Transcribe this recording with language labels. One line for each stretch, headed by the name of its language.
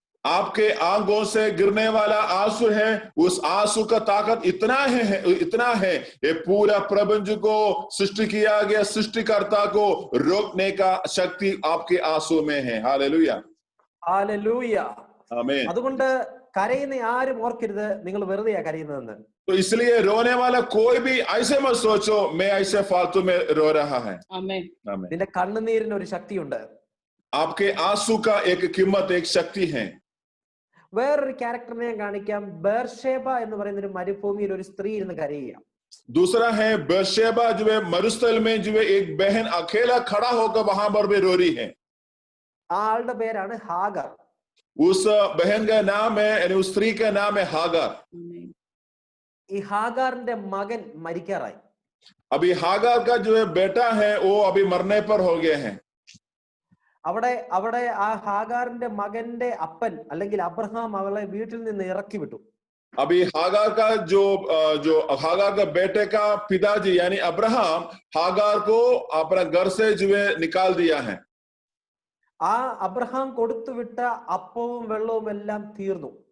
Hindi: आपके आंखों से गिरने वाला आंसू है, उस आंसू का ताकत इतना है ये पूरा प्रपंच को सृष्टि किया गया सृष्टिकर्ता को रोकने का शक्ति आपके आंसू में है. हालेलुया, हालेलुया, आमीन.
Malayalam: അതുകൊണ്ട് കരയുന്ന ആരും ഓർക്കരുത് നിങ്ങൾ വെറുതെയാ കരയുന്നതെന്ന്.
Hindi: तो इसलिए रोने वाला कोई भी ऐसे मत सोचो मैं ऐसे फालतू में रो रहा है. आमीन. आमीन.
Malayalam: നിന്റെ കണ്ണുനീരിന് ഒരു ശക്തിയുണ്ട്.
Hindi: आपके आंसू का एक कीमत, एक शक्ति है.
Malayalam: വേറൊരു ക്യാരക്ടറിനെ ഞാൻ കാണിക്കാം. ബേർഷേബ എന്ന് പറയുന്ന ഒരു മരുഭൂമിയിൽ ഒരു സ്ത്രീ ഇരുന്ന് കരയുക.
Hindi: दूसरा है बेर्शेबा जो है मरुस्थल में जो है एक बहन अकेला खड़ा होकर वहां पर भी रो रही है.
Malayalam: ആളുടെ പേരാണ് ഹാഗർ.
Hindi: उस बहन का नाम है यानी उस स्त्री का नाम है हागार.
Malayalam: ഈ ഹാഗാറിന്റെ മകൻ മരിക്കാറായി.
Hindi: अभी हागार का जो है बेटा है वो अभी मरने पर हो गए हैं.
Malayalam: അവിടെ ആ ഹാഗാറിന്റെ മകന്റെ അപ്പൻ അല്ലെങ്കിൽ അബ്രഹാം അവളെ വീട്ടിൽ നിന്ന് ഇറക്കി വിട്ടു.
Hindi: अभी हागार का जो हागार का बेटे का पिताजी यानी अब्राहम हागार को अपना घर से जो है निकाल दिया है.
Malayalam: ആ अब्राहम കൊടുത്തു വിട്ട അപ്പവും വെള്ളവും എല്ലാം തീർന്നു.